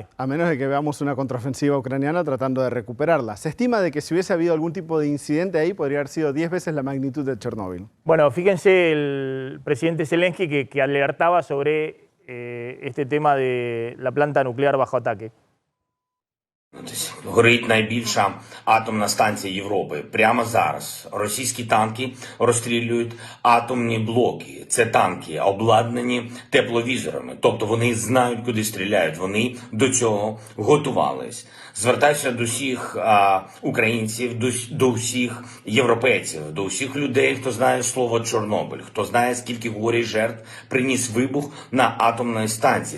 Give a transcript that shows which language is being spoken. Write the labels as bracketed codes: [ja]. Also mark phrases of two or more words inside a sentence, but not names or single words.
[es] A menos de que veamos una contraofensiva ucraniana tratando de recuperarla. Se estima de que si hubiese habido algún tipo de incidente ahí podría haber sido 10 veces la magnitud de Chernóbil. Bueno, fíjense el presidente Zelensky que alertaba sobre este tema de la planta nuclear bajo ataque. [uk] Горить найбільша атомна станція Європи. Прямо зараз російські танки розстрілюють атомні блоки. Це танки, обладнані тепловізорами. Тобто вони знають, куди стріляють. Вони до цього готувались. Звертаюся до всіх українців, до всіх європейців, до всіх людей, хто знає слово Чорнобиль, хто знає, скільки горя і жертв приніс вибух на атомній станції.